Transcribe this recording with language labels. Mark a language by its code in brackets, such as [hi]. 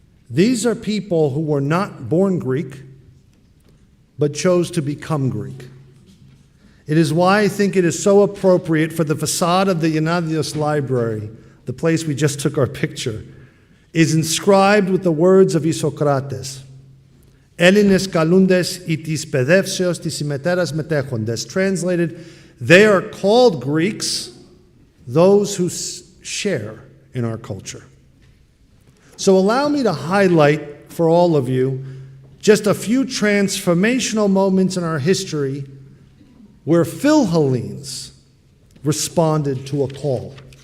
[en] These are people who were not born Greek, but chose to become Greek. It is why I think it is so appropriate for the facade of the Yanadios Library, the place we just took our picture, is inscribed with the words of Isocrates. [el] Έλληνες καλούντες ή της παιδεύσεως της ημετέρας μετέχοντες. [en] Translated, they are called Greeks, those who share in our culture. So allow me to highlight for all of you just a few transformational moments in our history where Philhellenes responded to a call.